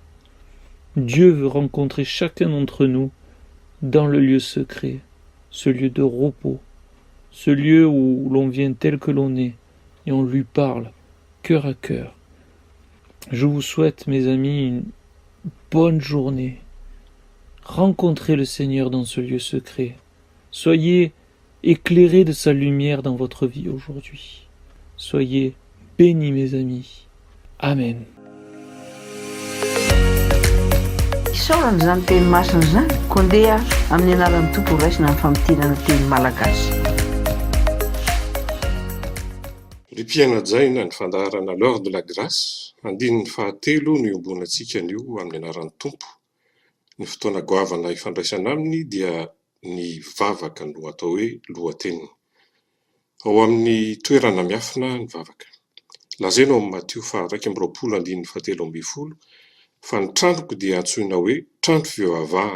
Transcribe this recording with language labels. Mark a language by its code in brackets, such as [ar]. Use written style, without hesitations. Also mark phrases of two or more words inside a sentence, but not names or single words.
[fr] Dieu veut rencontrer chacun d'entre nous dans le lieu secret, ce lieu de repos, ce lieu où l'on vient tel que l'on est, et on lui parle, cœur à cœur. Je vous souhaite, mes amis, une bonne journée. Rencontrez le Seigneur dans ce lieu secret. Soyez éclairés de sa lumière dans votre vie aujourd'hui. Soyez bénis, mes amis. Amen. [mg] Isaoran'izany teny masina zany koa ndeha amin'ny anaran'ny tompo raisina amin'ny famitianana teny malagasy. Ry mpiana-jaina ny fandaharana l'heure de la grâce, andininy fahatelo no iombonantsika anio amin'ny anaran'ny tompo. Ny fotoana goavana ifandraisana aminy dia ny vavaka no atao hoe lohateniny. Ao amin'ny toerana miafina ny vavaka. Lazaina ao amin'ny Matthieu 2:1-7 fa ny tranoko dia antsoina hoe trano fivavahana.